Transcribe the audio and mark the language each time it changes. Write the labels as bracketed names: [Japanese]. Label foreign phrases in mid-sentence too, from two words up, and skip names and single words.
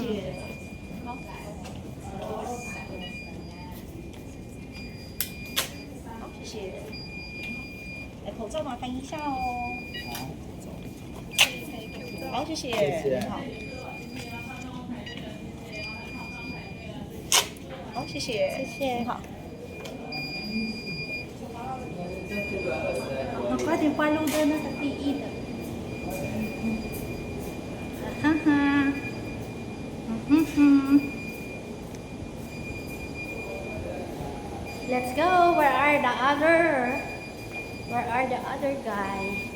[Chinese] 谢谢。口罩麻烦一下哦。好，谢谢。谢谢。好。好，谢谢。谢谢。好。 [Filipino] Ako din follow doon na sa PE daw. [English] Haha. Let's go. Where are the other guys?